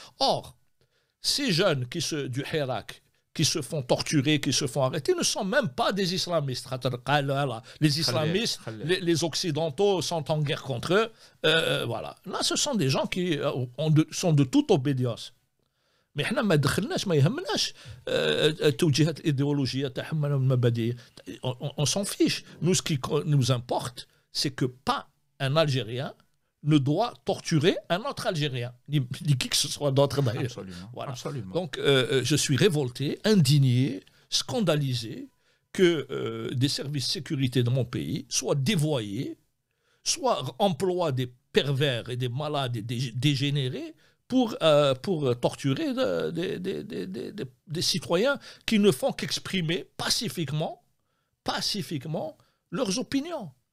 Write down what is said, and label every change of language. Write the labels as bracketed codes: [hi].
[fr] Or, ces jeunes du Hirak, qui se font torturer, qui se font arrêter, ne sont même pas des islamistes. Les islamistes, les occidentaux sont en guerre contre eux. Voilà. Là, ce sont des gens qui sont de toute obédience. [ar] Mais احنا ما دخلناش ما يهمناش التوجيهات الإيديولوجية تاعهم المبادئ. [fr] On s'en fiche. Nous, ce qui nous importe, c'est que pas un Algérien ne doit torturer un autre Algérien, ni qui que ce soit d'autre d'ailleurs. Absolument. Voilà. Absolument. Donc, je suis révolté, indigné, scandalisé que des services de sécurité de mon pays soient dévoyés, soit emploient des pervers et des malades et des dégénérés pour torturer des citoyens qui ne font qu'exprimer pacifiquement leurs opinions.